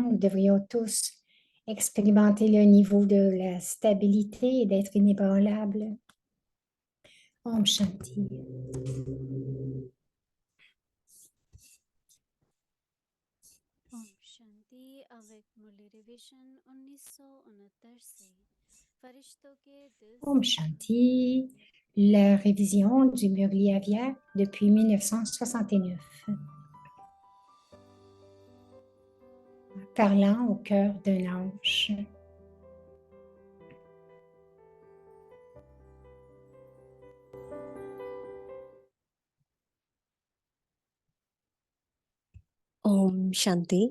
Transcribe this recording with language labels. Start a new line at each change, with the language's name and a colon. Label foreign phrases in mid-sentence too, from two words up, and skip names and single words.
French: Nous devrions tous expérimenter le niveau de la stabilité et d'être inébranlables.
Sanskrit: Om Shanti. Om Shanti.
French: Avec Murli Revision
Hindi: 1969 से फरिश्तों के दिल
Sanskrit: Om Shanti.
French: La révision du Murli Avyak depuis 1969. Parlant au cœur d'un ange.
Sanskrit: Om Shanti.